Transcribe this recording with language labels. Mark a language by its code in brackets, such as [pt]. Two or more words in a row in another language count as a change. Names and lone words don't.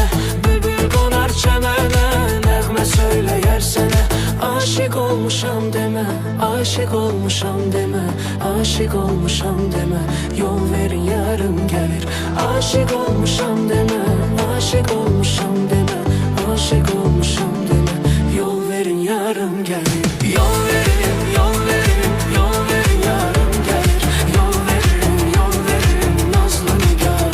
[tr] Bülbül konar çemene, nəğmə söyleyer sənə. [az] Aşık olmuşam deme, aşık olmuşam deme, aşık olmuşam deme. Yol verin yarım gelir. Aşık olmuşam deme, aşık olmuşam deme, aşık olmuşam deme. Yol verin yarım gelir. Yol verin, yol verin, yol verin yarım gelir. Yol verin, nazlı nigar.